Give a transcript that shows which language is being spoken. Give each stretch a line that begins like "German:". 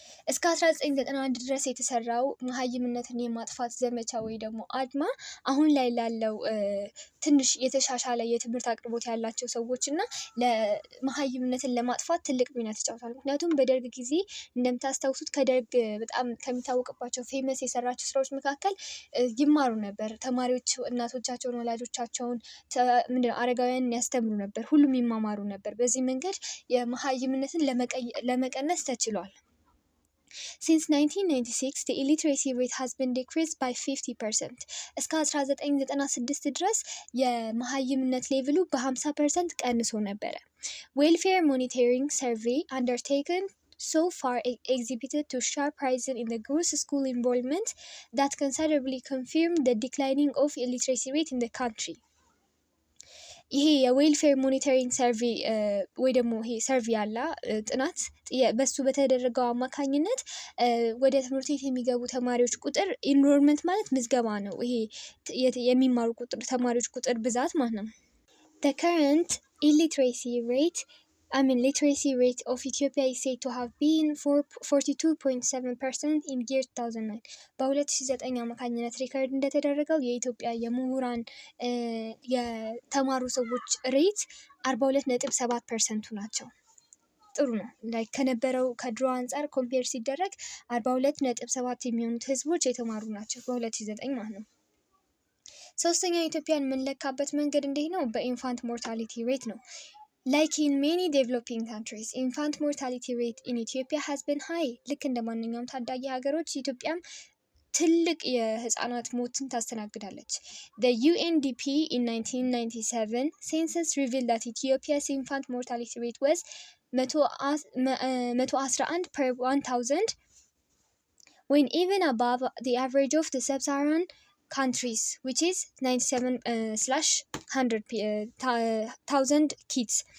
Amharic: እስከ 1991 ድረስ የተሰራው መሀይምነትን የማጥፋት ዘመቻ ወይ ደግሞ አድማ አሁን ላይ ላለው ትንሽ የተሻሻለ የትምህርት አቅርቦት ያላቸው ሰዎች እና ለመሀይምነትን ለማጥፋት ትልቅ ሚና ተጫውቷል። ምክንያቱም በደርግ ጊዜ እንደምታስታውሱት ከደርግ በጣም ከሚታወቅባቸው ፌመስ የሰራቸው ስራዎች መካከል ይማሩ ነበር። ተማሪዎች እናቶቻቸውን፣ ወላጆቻቸውን፣ አረጋውያንን ያስተምሩ ነበር። ሁሉም ይማማሩ ነበር። በዚህ መንገድ የመሀይምነትን ለመቀነስ ተችሏል።
English: Since 1996, the illiteracy rate has been decreased by 50%.
Amharic: እስከ 1996 ድረስ የመሀይምነት ሌቭሉ በ50% ቀንሶ ነበረ።
English: Welfare monitoring survey undertaken so far exhibited to sharp rise in the gross school enrollment that considerably confirmed the declining of illiteracy rate in the country.
Amharic: ይሄ የዌልፌር ሞኒተሪንግ ሰርቬ ወይ ደግሞ ይሄ ሰርቬ ያለ ጥናት በሱ በተደረገው አማካኝነት ወደ ትምህርት ቤት የሚገቡ ተማሪዎች ቁጥር ኢንሮልመንት ማለት ምዝገባ ነው። ይሄ የሚማሩ ቁጥር ተማሪዎች ቁጥር ብዛት ማለት ነው።
English: The current literacy rate of Ethiopia is said to have been 42.7% in year 2009.
Amharic: በ2009 አማካኝነት ሪከርድ እንደተደረገው የኢትዮጵያ የምሁራን የተማሩ ሰዎች ሬት 42.7% ናቸው። ጥሩ ነው። ላይ ከነበረው ከድሮ አንጻር ኮምፔር ሲደረግ 42.7 የሚሆኑት ህዝቦች የተማሩ ናቸው በ2009 ማለት ነው። ሶስተኛው ኢትዮጵያን የምንለካበት መንገድ እንዴት ነው? በኢንፋንት ሞርታሊቲ ሬት ነው።
English: Like in many developing countries, infant mortality rate in Ethiopia has been high.
Amharic: ልክ እንደ ማንኛውም ታዳጊ ሀገሮች ኢትዮጵያም ትልቅ የህፃናት ሞትን ታስተናግዳለች።
English: The UNDP in 1997 census revealed that Ethiopia's infant mortality rate was 111 per 1,000, when even above the average of the sub-Saharan countries, which is 97/100,000 kids.